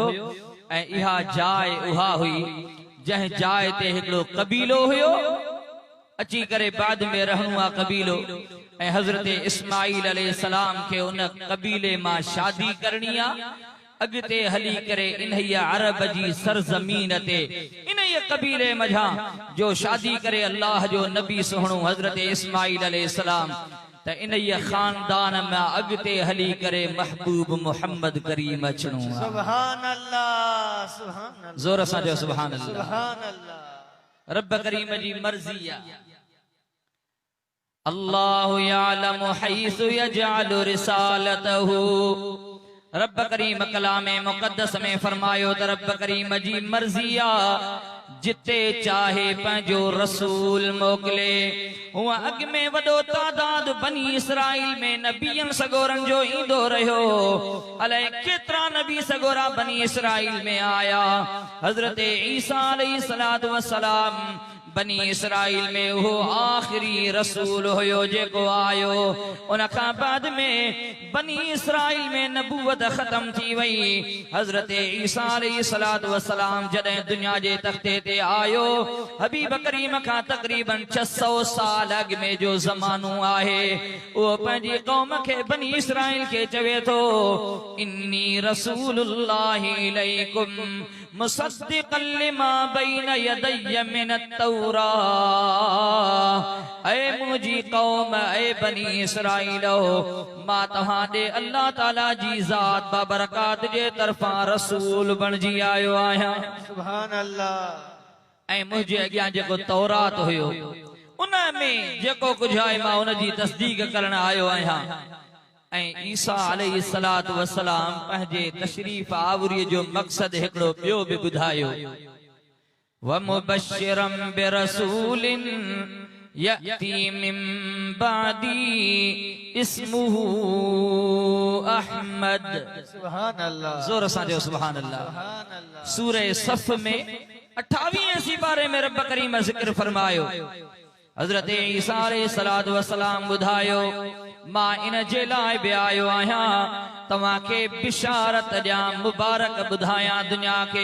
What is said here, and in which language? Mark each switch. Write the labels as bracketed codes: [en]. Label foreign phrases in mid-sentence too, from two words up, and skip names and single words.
[sd] ऐं इहा जाइ उहा हुई जंहिं जाइ ते हिकिड़ो कबीलो हुयो अची करे बाद में रहणो आहे कबीलो ऐं हज़रत इस्माईल अलैहिस्सलाम खे उन कबीले मां शादी करणी आहे अॻिते हली करे इन्हीअ अरब जी सरज़मीन ते इन्हीअ कबीले मझां जो शादी करे अल्लाह जो नबी सुहिणो हज़रत इस्माईल अलैहिस्सलाम त इन्हीअ ख़ानदान में अॻिते हली करे महबूब मुहम्मद करीम अचणो आहे [ar] سبحان الله سبحان الله [sd] ज़ोर सां चओ [ar] سبحان الله سبحان الله [sd] रब करीम जी मर्ज़ी आहे [ar] الله أعلم حيث يجعل رسالته [sd] रब करीम कलाम मुक़द्दस में फरमायो त रब करीम जी मर्ज़ी आहे जिते चाहे पंहिंजो रसूल मोकिले हुआ अॻ में वॾो तादाद बनी इसराइल में नबियनि सगोरनि जो ईंदो रहियो अलाए केतिरा नबी सगोरा बनी इसराइल में आया हज़रत ईसा [ar] عليه الصلاة والسلام [sd] बनी इसराइल में वो आखिरी रसूल हुयो जेको आयो। उन खां बाद में बनी इसराइल में नबूवत खत्म थी वई। हजरत ईसा [ar] عليه الصلاة والسلام [sd] जॾहिं दुनिया जे तख्ते ते आयो, हबीब करीम खां तक़रीबन 600 साल अॻु में जो ज़मानो आहे, उहो पंहिंजी क़ौम खे बनी इसराइल खे चवे थो, [ar] إني رسول الله إليكم مصدقا لما بين يدي من التوراة. [sd] ऐ मुंहिंजी क़ौम, ऐ बनी इसराइलो, मां तव्हां ॾे अल्लाह ताला जी ज़ात बाबरकात जे तरफ़ां रसूल बणिजी आयो आहियां। [ar] سبحان الله. [sd] ऐं मुंहिंजे अॻियां जेको तौरात हुयो, उन में जेको कुझु आहे मां उन जी तस्दीक करण आयो आहियां। ऐं ईसा [ar] عليه الصلاة والسلام [sd] पंहिंजे तशरीफ़ आवरीअ जो मक़सद हिकिड़ो ॿियो बि ॿुधायो, [ar] ومبشرا برسول يأتي من بعدي اسمه أحمد. سبحان الله. [sd] ज़ोर सां चयो [ar] سبحان الله. [sd] सूरह सफ़ में 28वें सिपारे में रब करीम ज़िक्र फरमायो, हज़रत ईसा [ar] عليه الصلاة والسلام [sd] ॿुधायो, मां इन जे लाइ बि आयो आहियां तव्हांखे बिशारत ॾियां, मुबारक ॿुधायां दुनिया खे।